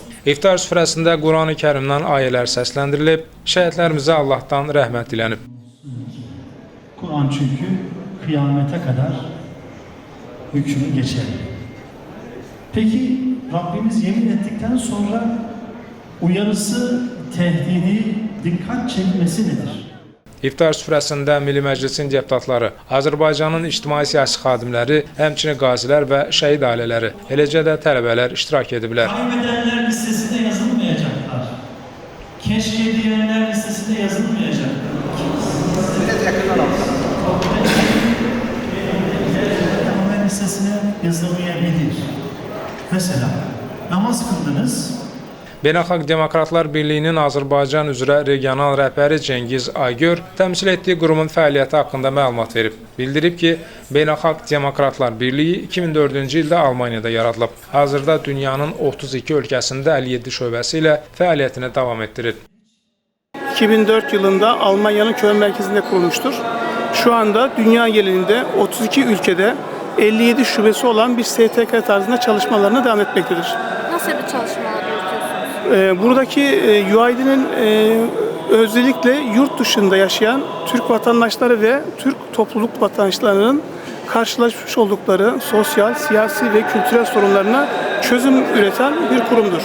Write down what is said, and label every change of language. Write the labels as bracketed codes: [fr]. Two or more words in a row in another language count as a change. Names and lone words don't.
[az] İftar süfrəsində Quran-ı Kərimdən ayələr səsləndirilib, şəhidlərimizə Allahdan rəhmət dilənib. [tr] Kur'an çünkü kıyamete kadar hükmü geçer. Peki Rabbimiz yemin ettikten sonra uyarısı, tehdidi, dikkat çekmesi nedir? [az] İftar süfrəsində Milli Məclisin deputatları, Azərbaycanın ictimai-siyasi xadimləri, həmçinin qazilər və şəhid ailələri, eləcə də tələbələr iştirak ediblər. [tr] Kaybedenler listesinde yazılmayacaklar. Keşke diyenler listesinde yazılmayacaklar. Kaybedenler listesine yazılmayabilir. Mesela namaz kıldınız. [az] Beynəlxalq Demokratlar Birliyinin Azərbaycan üzrə regional rəhbəri Cengiz Aygör təmsil etdiyi qurumun fəaliyyəti haqqında məlumat verib. Bildirib ki, Beynəlxalq Demokratlar Birliyi 2004-cü ildə Almaniyada yaradılıb. Hazırda dünyanın 32 ölkəsində 57 şöbəsi ilə fəaliyyətini davam etdirir. [tr] 2004 yılında Almanya'nın Köln merkezinde kurulmuştur. Şu anda dünya genelinde 32 ülkede 57 şubesi olan bir STK tarzında çalışmalarına devam etmektedir. Nasıl bir çalışmalar yürütüyorsunuz? Buradaki UID'nin özellikle yurt dışında yaşayan Türk vatandaşları ve Türk topluluk vatandaşlarının karşılaşmış oldukları sosyal, siyasi ve kültürel sorunlarına çözüm üreten bir kurumdur.